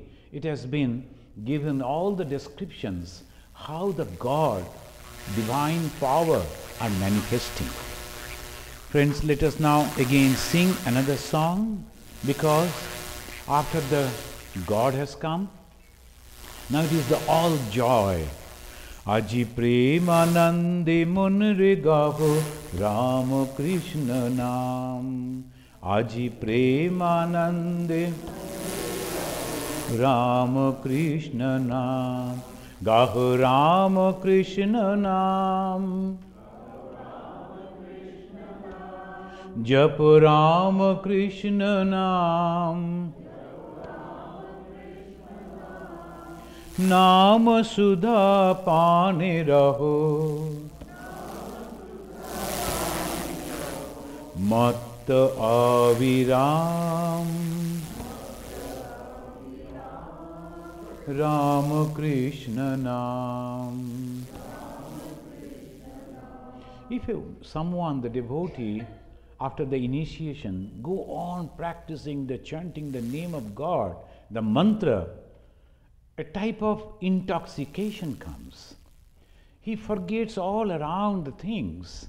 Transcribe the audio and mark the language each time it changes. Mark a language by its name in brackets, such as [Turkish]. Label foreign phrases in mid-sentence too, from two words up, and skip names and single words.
[English] It has been given all the descriptions how the God, divine power are manifesting. Friends, let us now again sing another song. Because after the God has come, now it is the all joy. [Bangla] আজি প্রেমানন্দে মনরে গাহো রামকৃষ্ণ নাম. আজি প্রেমানন্দে রামকৃষ্ণ নাম. গাহো রামকৃষ্ণ নাম. জপ রামকৃষ্ণ নাম. নাম সুধা পানে রহো মত অবিরাম রাম কৃষ্ণ নাম. [English] If someone, the devotee, after the initiation, go on practicing the chanting the name of God, the mantra, a type of intoxication comes. He forgets all around the things.